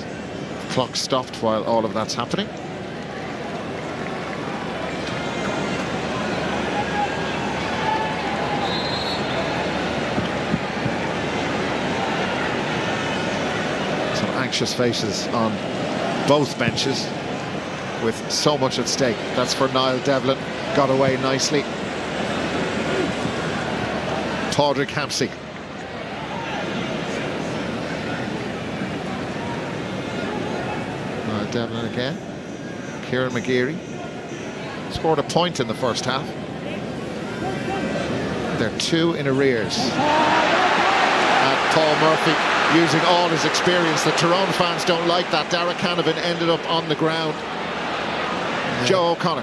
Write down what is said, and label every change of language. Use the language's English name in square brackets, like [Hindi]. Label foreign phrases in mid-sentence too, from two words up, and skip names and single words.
[English] Clock stopped while all of that's happening. Some anxious faces on both benches with so much at stake. That's for Niall Devlin. Got away nicely. Padraig Hampsey. Devlin again. Kieran McGeary scored a point in the first half. They're 2 in arrears. And Paul Murphy using all his experience. The Tyrone fans don't like that. Dara Canavan ended up on the ground. Joe O'Connor.